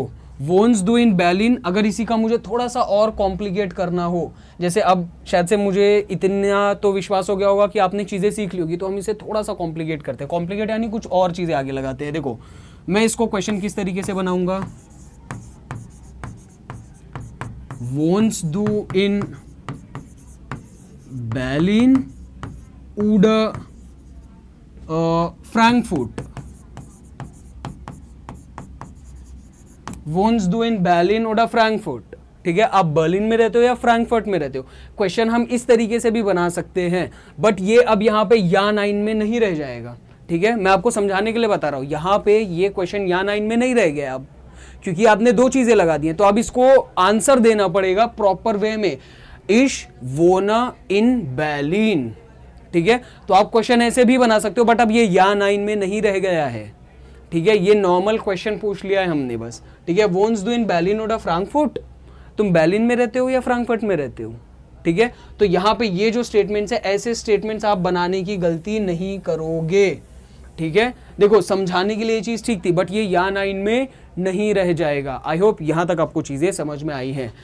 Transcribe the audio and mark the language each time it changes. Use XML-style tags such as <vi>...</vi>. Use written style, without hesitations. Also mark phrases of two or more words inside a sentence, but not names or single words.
<hi>देखो,</hi> <de>Wohnst du in Berlin,</de> <hi>अगर इसी का मुझे थोड़ा सा और कॉम्प्लिकेट करना हो, जैसे अब शायद से मुझे इतना तो विश्वास हो गया होगा कि आपने चीजें सीख ली होगी, तो हम इसे थोड़ा सा कॉम्प्लिकेट करते हैं। कॉम्प्लिकेट यानी कुछ और चीजें आगे लगाते हैं।</hi> <de>देखो मैं इसको क्वेश्चन किस तरीके से बनाऊंगा, Wohnst du in Berlin oder Frankfurt, wohnst du in Berlin oder Frankfurt.</de> <hi>ठीक है, आप बर्लिन में रहते हो या फ्रैंकफर्ट में रहते हो, क्वेश्चन हम इस तरीके से भी बना सकते हैं, बट ये अब यहाँ पे</hi> <de>Ja Nein</de> <hi>में नहीं रह जाएगा। ठीक है, मैं आपको समझाने के लिए बता रहा हूँ, यहाँ पे ये क्वेश्चन</hi> <de>Ja Nein</de> <hi>में नहीं रह गया अब, क्योंकि आपने दो चीजें लगा दी हैं, तो अब इसको आंसर देना पड़ेगा</hi> <en>proper way</en> <hi>में,</hi> <de>ich wohne in Berlin.</de> <hi>ठीक है, तो आप क्वेश्चन ऐसे भी बना सकते हो, बट अब ये</hi> <de>Ja Nein</de> <hi>में नहीं रह गया है। ठीक है, ये</hi> <en>normal question</en> <hi>पूछ लिया है हमने बस।</hi> <de>ठीक है, Wohnst du in Berlin oder Frankfurt,</de> <hi>तुम berlin में रहते हो या फ्रैंकफर्ट में रहते हो। ठीक है, तो यहाँ पे ये जो स्टेटमेंट्स है, ऐसे स्टेटमेंट्स आप बनाने की गलती नहीं करोगे। ठीक है, देखो समझाने के लिए ये चीज ठीक थी, बट ये</hi> <de>Ja Nein</de> <hi>में नहीं रह जाएगा।</hi> <en>I hope</en> <hi>यहां तक आपको चीजें समझ में आई हैं।</hi>